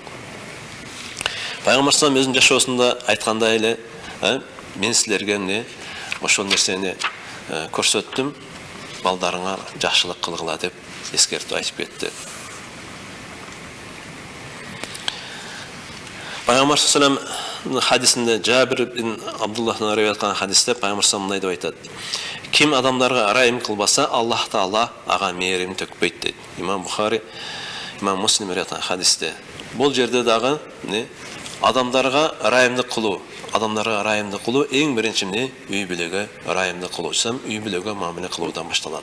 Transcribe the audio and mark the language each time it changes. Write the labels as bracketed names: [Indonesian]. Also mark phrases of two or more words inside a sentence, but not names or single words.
[Kyrgyz] Пайгамбар салам өзүнүн жашоосунда айткандай эле, мен силерге ошол нерсени көрсөттүм, балдарыңа жакшылык кылгыла деп эскертип айтып кетти. Пайгамбар [Arabic] صلى الله عليه وسلم [Kyrgyz] хадисинде Жабир бин Абдуллахтан риwayat кылган хадисте Пайгамбар [Arabic] صلى الله عليه وسلم [Kyrgyz] мындай деп айтат: Ким адамдарга райым кылбаса, Аллах Таала ага мээрим төкпөйт дейт. Имам Бухари, Имам Муслим риwayat кылган хадисте. Бул жерде дагы адамдарга райымдык кылуу, эң биринчи үй бүлөгө райымдык кылуу, үй бүлөгө мамиле кылуудан башталат.